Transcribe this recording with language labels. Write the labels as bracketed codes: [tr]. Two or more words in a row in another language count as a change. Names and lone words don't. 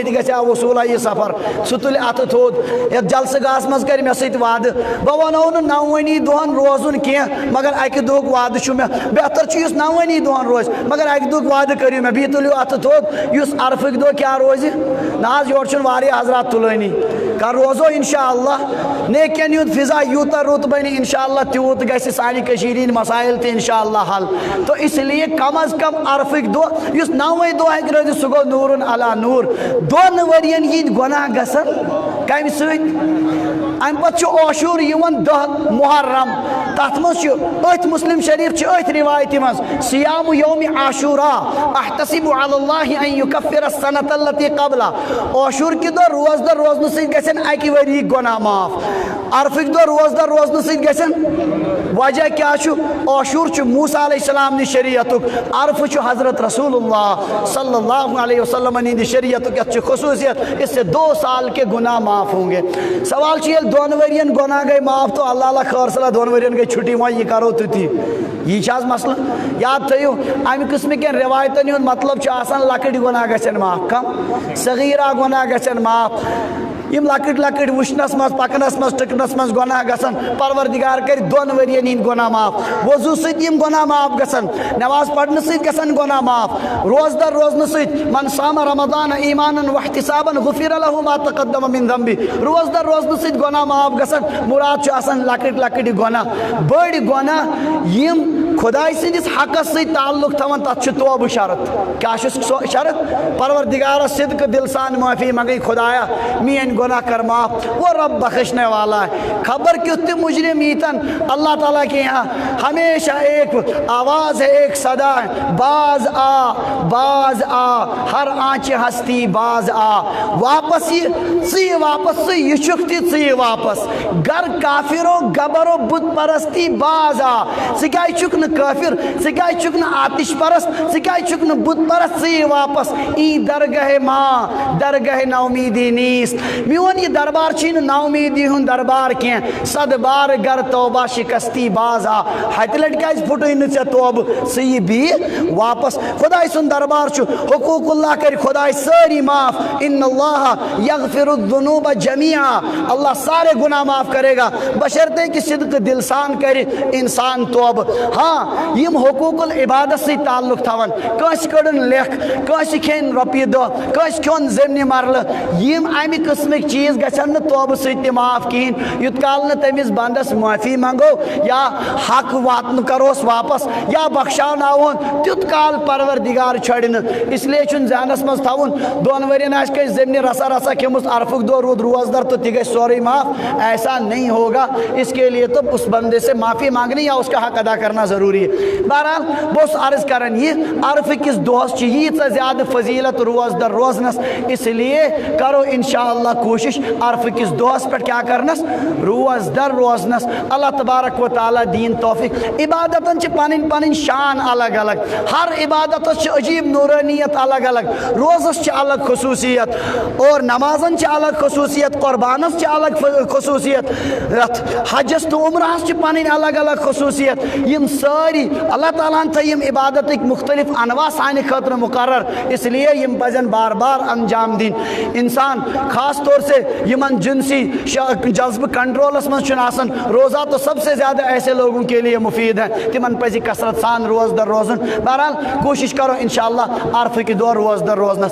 [ks] تہِ گژھِ ہا وصوٗلا یہِ سفر سُہ تُلہِ اَتھٕ تھوٚد یتھ جلسہٕ گاہس منٛز کرِ مےٚ سۭتۍ وعدٕ بہٕ ونو نہٕ 9 دۄہن روزُن کینٛہہ مگر 1 دۄہُک وعدٕ چھُ مےٚ بہتر چھُ یُس 9 دۄہن روزِ مگر 1 دۄہُک وعدٕ کٔرِو مےٚ بیٚیہِ تُلِو اَتھٕ تھوٚد یُس عرفٕکۍ دۄہ کیٛاہ روزِ نہ حظ یورٕ چھُنہٕ واریاہ حضرات تُلٲنی کر روزو انشاء اللہ نیکین ہُنٛد فضا یوٗتاہ رُت بنہِ انشاء اللہ تیوٗت گژھِ گژھِ سانہِ کٔشیٖرِ ہِنٛدۍ مسائل تہِ انشاءاللہ حل. [ur] تو اس لیے کم از کم [ks] عرفٕکۍ دۄہ یُس 9وے دۄہ ہیٚکہِ روزِتھ سُہ گوٚو نوٗرُن علا نوٗر. 2 ؤرین ہِنٛدۍ گۄناہ گژھن کمہِ سۭتۍ؟ امہِ پتہٕ چھُ عاشور یِوان 10 محرم. تتھ منٛز چھُ أتھۍ مسلم شریف چھِ أتھۍ رِوایتہِ منٛز [ar] صیام یومِ عاشورا احتسب علی اللہ ان یکفر السنۃ التی قبلہ. [ks] عاشور کہِ دۄہ روزدر روزنہٕ سۭتۍ گژھن 1 ؤرِیِکۍ گۄناہ معاف. عرفٕکۍ دۄہ روزدر روزنہٕ سۭتۍ گژھن وجہ کیٛاہ چھُ؟ عاشور چھُ موسیٰ علیہ السلام نہِ شریعتُک, عرفہٕ چھُ حضرت رسول اللہ صلی اللہ علیہ وسلم ہِنٛدِ شریعتُک. یتھ چھُ خصوٗصیت [ur] اس سے 2 سال کے گناہ معاف ہوں گے. [ks] سوال چھُ ییٚلہِ 2 ؤرین گۄناہ گٔے معاف تو اللہ اللہ خٲر صلاح 2 ؤرین گٔے چھُٹی وۄنۍ یہِ کرو تُہۍ تی. یہِ چھِ حظ مسلہٕ؟ یاد تھٲیِو امہِ قٕسمٕکٮ۪ن رِوایتن ہُنٛد مطلب چھُ آسان لۄکٕٹۍ گۄناہ گژھن معاف, کم صغیٖرہ گۄناہ گژھن معاف. یم لۄکٕٹۍ لۄکٕٹۍ وٕچھنس منٛز پکنس منٛز ٹٕکنس منٛز گۄناہ گژھن پروردگار کرِ 2 ؤرین ہِنٛدۍ گۄناہ معاف. وضوٗ سۭتۍ یِم گۄناہ معاف گژھن, نٮ۪ماز پرنہٕ سۭتۍ گژھن گۄناہ معاف, روزدر روزنہٕ سۭتۍ [ar] من صام رمضان ایمانا واحتسابا غفر له ما تقدم من ذنبه. [ks] روزدر روزنہٕ سۭتۍ گۄناہ معاف گژھن. مراد چھُ آسان لۄکٕٹۍ لۄکٕٹۍ گۄناہ. بٔڑۍ گۄناہ یِم خۄداے سٕنٛدِس حقس سۭتۍ تعلق تھاوان تتھ چھُ توبہٕ شرط. کیٛاہ چھُ سُہ شرط؟ پروردگارس صدقہٕ دل سان معافی منگٕنۍ, خۄدایا میٲنۍ گۄناہ کر معاف, [ur] وہ رب بخشنے والا ہے. [ks] خبر کیُتھ تہِ مجرم ییٖتن [ur] اللہ تعالیٰ کے یہاں ہمیشہ ایک آواز ہے, ایک صدا ہے, [fa] باز آ باز آ, ہر آنچہِ ہستی باز آ. [ks] واپس ژٕ واپس, ژٕ یہِ چھُکھ تہِ ژٕ واپس. [fa] گر کافرو گبرو بت پرستی باز آ. [ks] ژٕ کیٛازِ چھُکھ نہٕ کٲفر, ژٕ کیٛازِ چھُکھ نہٕ آتش پرست, ژٕ کیٛازِ چھُکھ نہٕ بت پرست, ژٕ واپس. [fa] ای درگاہ ماں درگاہ نومیدی نیست. [ks] میون یہ دربار چھُنہٕ نومیدی ہُنٛد دربار کینٛہہ. [fa] 100 بار گر توبہ شکستی باز آ. [ks] ہتہِ لٹہِ کیٛازِ پھُٹُے نہٕ ژےٚ توبہٕ, ژٕ یہِ بیٚیہِ واپس. خۄداے سُنٛد دربار چھُ, حقوٗق اللہ کرِ خۄداے سٲری معاف. [ar] ان اللہ یغفر الذنوب جمیعا, [ur] اللہ سارے گناہ معاف کرے گا بشرطے کہ [ks] صدقہٕ دل سان کرِ انسان توبہٕ. ہاں یم حقوٗق العبادت سۭتۍ تعلق تھاون, کٲنٛسہِ کٔڑٕن لیکھ, کٲنٛسہِ کھیٚنۍ رۄپیہِ دہ, کٲنٛسہِ کھیوٚن زمینہِ مرلہٕ, یم امہِ قٕسمٕکۍ چیٖز گژھن نہٕ توبہٕ سۭتۍ تہِ معاف کِہیٖنۍ یوٗت کال نہٕ تٔمِس بنٛدس معٲفی منگو یا حق واتنہٕ کروس واپس یا بخشاوناوہون تیُتھ کال پروردگار چھڑِ نہٕ. [ur] اس لیے [ks] چھُنہٕ ذہنس منٛز تھاوُن 2 ؤرین آسہِ کٲنٛسہِ زمینہِ رسا رسا کھیٚمٕژ, عرفُک دۄہ روٗد روزدر تو تہِ گژھِ سورُے معاف. [ur] ایسا نہیں ہوگا. اس کے لیے تو اس بندے سے معافی مانگنی یا اس کا حق ادا کرنا ضروری ہے. [ks] بہرحال بہٕ اوسُس عرض کران یہِ عرفہٕ کِس دۄہس چھِ ییٖژاہ زیادٕ فضیلت روزدر روزنس, [ur] اس لیے [ks] کرو انشاءاللہ کوشش عرفہٕ کِس دۄہس پٮ۪ٹھ کیٛاہ کرنس, روزدر روزنس. اللہ تبارک و تعالیٰ دین توفیق. عبادتن چھِ پنٕنۍ پنٕنۍ شان الگ الگ, ہر عبادتس چھِ عجیب نورانیت الگ الگ. روزس چھِ الگ خصوٗصیت, اور نمازن چھِ الگ خصوٗصیت, قربانس چھِ الگ خصوٗصیت, حجس تہٕ عمرہس چھِ پنٕنۍ الگ الگ خصوٗصیت. یم سٲری اللہ تعالیٰ ہن تھٲے یم عبادتٕکۍ مختلف انواع سانہِ خٲطرٕ مقرر, [ur] اس لیے [ks] یم پزن بار بار انجام دِنۍ. انسان [ur] خاص طور سے [ks] یمن جنسی جذبہ کنٹرولس منٛز چھُنہٕ آسان, [ur] روزہ تو سب سے زیادہ ایسے لوگوں کے لیے مفید ہے, [ks] تمن پزِ کثرت سان روزدر روزن. بہرحال کوشش کرو انشاءاللہ عرفہٕ کہِ دۄہ روزدر روزنس.